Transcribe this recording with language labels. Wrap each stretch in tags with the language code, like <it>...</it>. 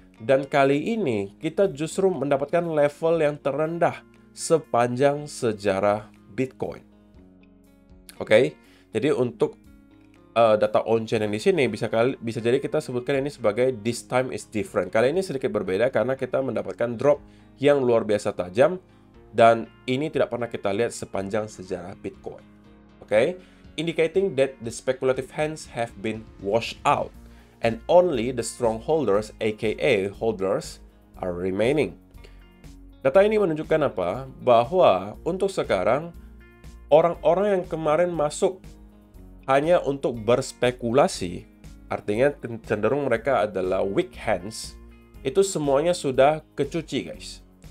<id>Dan kali ini kita justru mendapatkan level yang terendah sepanjang sejarah Bitcoin. Oke. Jadi untuk data on-chain yang di sini bisa jadi kita sebutkan ini sebagai</id> <en>this time is different.</en> <id>Kali ini sedikit berbeda karena kita mendapatkan drop yang luar biasa tajam dan ini tidak pernah kita lihat sepanjang sejarah Bitcoin.</id> <en>Oke, indicating that the speculative hands have been washed out and only the strong holders aka holders are remaining.</en> <id>Data ini menunjukkan apa? Bahwa untuk sekarang orang-orang yang kemarin masuk hanya untuk berspekulasi, artinya cenderung mereka adalah weak hands, itu semuanya sudah kecuci, guys.</id>